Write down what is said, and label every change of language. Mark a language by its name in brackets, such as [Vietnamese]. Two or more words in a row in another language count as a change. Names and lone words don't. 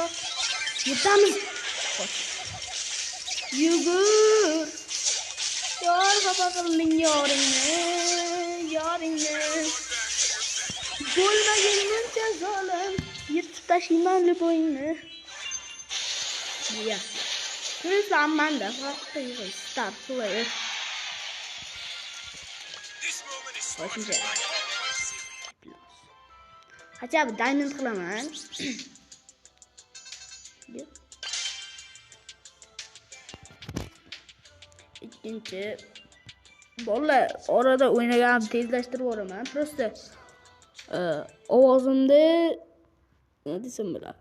[Uzbek] Yetamiz. Yugur. Yor xafa qilding yoringni. Bo'lmagin muncha zolim, yirtib tashlayman liboyingni. Ya. [English] Here's Amanda. Start play. [Russian] Хотя бы [English] diamond qilaman. [Uzbek] Ikkinchi bolalar orada o'ynagan tezlashtirib yuboraman. Prosta ovozimni nima desam bo'ladi.